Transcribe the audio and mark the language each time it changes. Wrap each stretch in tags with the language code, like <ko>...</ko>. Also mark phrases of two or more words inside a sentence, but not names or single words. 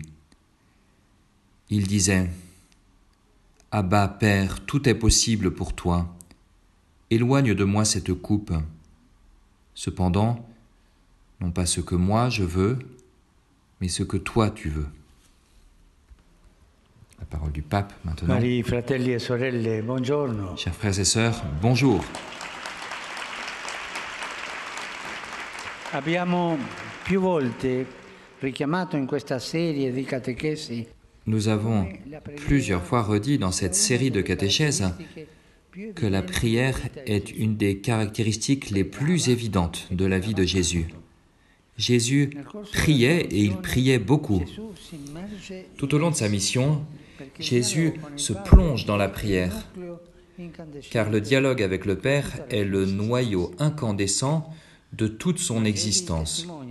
<fr>Il disait : « Abba, Père, tout est possible pour toi. Éloigne de moi cette coupe. Cependant, non pas ce que moi je veux, mais ce que toi tu veux. » La parole du pape maintenant.</fr> <it>Cari fratelli e sorelle, buongiorno.</it> <fr>Chers frères et sœurs, bonjour.</fr> <it>Abbiamo più volte richiamato in questa serie di catechesi.</it> <fr>Nous avons plusieurs fois redit dans cette série de catéchèses que la prière est une des caractéristiques les plus évidentes de la vie de Jésus. Jésus priait et il priait beaucoup. Tout au long de sa mission, Jésus se plonge dans la prière, car le dialogue avec le Père est le noyau incandescent de toute son existence.</fr>